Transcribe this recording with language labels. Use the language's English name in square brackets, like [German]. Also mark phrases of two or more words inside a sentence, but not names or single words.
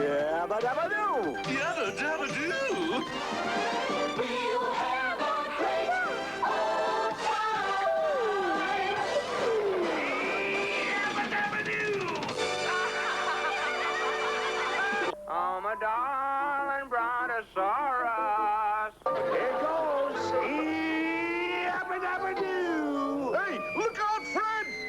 [English] Yabba-dabba-doo! Yabba-dabba-doo! We'll have a great old time! Yabba-dabba-doo! Oh, my darling brontosaurus! Here goes! Yabba-dabba-doo! Hey, look out, Fred!